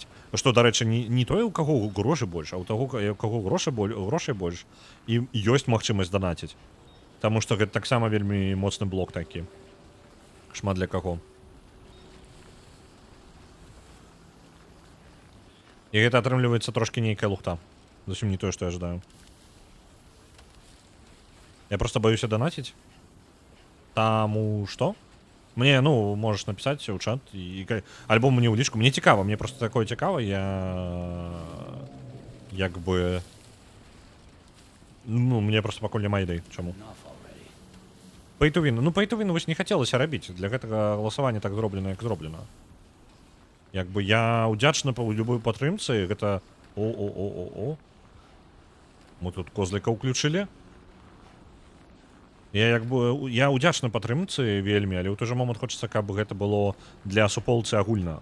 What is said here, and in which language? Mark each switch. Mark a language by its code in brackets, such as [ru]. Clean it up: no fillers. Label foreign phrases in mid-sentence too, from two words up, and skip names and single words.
[be] Што, дарэчы, не той, у каго грошы больш, а у таго, у каго грошай больш, і ёсць магчымасць данаціць. Таму што гэта таксама вельмі моцны блок такі. Шмат для каго. І гэта атрымліваецца трошкі нейкая лухта. Зусім не тое, што [ru] я ожидаю. Я просто боюсь донатить. [be] Таму что? [ru] Мне, ну, можешь написать в чат. [be] Альбо мне ў лічку. Мне цікава, мне просто такое цікава. Я... як бы... Ну, мне просто пакуль няма ідэй. Чаму? [en] Pay to win. [be] Ну, [en] pay to win [be] вось не хацелася рабіць. Для гэтага галасавання так зроблена, як зроблена. Як бы я ўдзячны па любой падтрымцы. Гэта... О. Мы тут козліка ўключылі. Я ўдзячны падтрымцы вельмі, але ў той жа момант хочацца, каб гэта было для суполцы агульна.